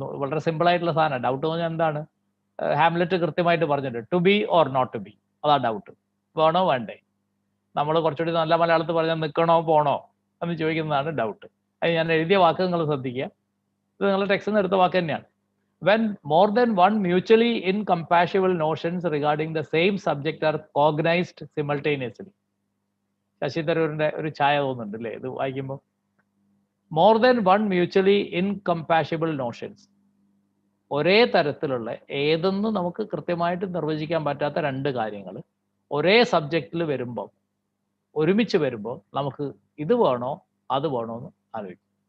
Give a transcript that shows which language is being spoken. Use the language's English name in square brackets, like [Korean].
[Malayalam] വളരെ സിമ്പിൾ ആയിട്ടുള്ള സാധനം. ഡൗട്ട് എന്ന് പറഞ്ഞാൽ എന്താണ്? ഹാംലെറ്റ് കൃത്യമായിട്ട് പറഞ്ഞിട്ടുണ്ട്, [English] To be or not to be. [Malayalam] അതാ ഡൗട്ട്. വേണോ വേണ്ടേ? നമ്മൾ കുറച്ചുകൂടി നല്ല മലയാളത്തിൽ പറഞ്ഞാൽ നിൽക്കണോ പോണോ എന്ന് ചോദിക്കുന്നതാണ് ഡൗട്ട്. അത് ഞാൻ എഴുതിയ വാക്ക് നിങ്ങൾ ശ്രദ്ധിക്കുക. ഇത് നിങ്ങളുടെ ടെക്സ്റ്റിൽ നിന്ന് എടുത്ത വാക്ക് തന്നെയാണ്. [English] When more than one mutually incompatible notions regarding the same subject are cognized simultaneously. [Malayalam] Sasi തരൂരിന്റെ ഒരു ഛായ തോന്നുന്നുണ്ട് അല്ലേ ഇത് വായിക്കുമ്പോൾ? [English] more than one mutually incompatible notions, [Malayalam] ഒരേ തരത്തിലുള്ള ഏതെന്ന് നമുക്ക് കൃത്യമായിട്ട് നിർവചിക്കാൻ പറ്റാത്ത 2 കാര്യങ്ങൾ ഒരേ സബ്ജക്റ്റിൽ വരുമ്പോൾ, ഒരുമിച്ച് വരുമ്പോൾ നമുക്ക് ഇത് വേണോ അത് വേണോ എന്ന് ആലോചിക്കും.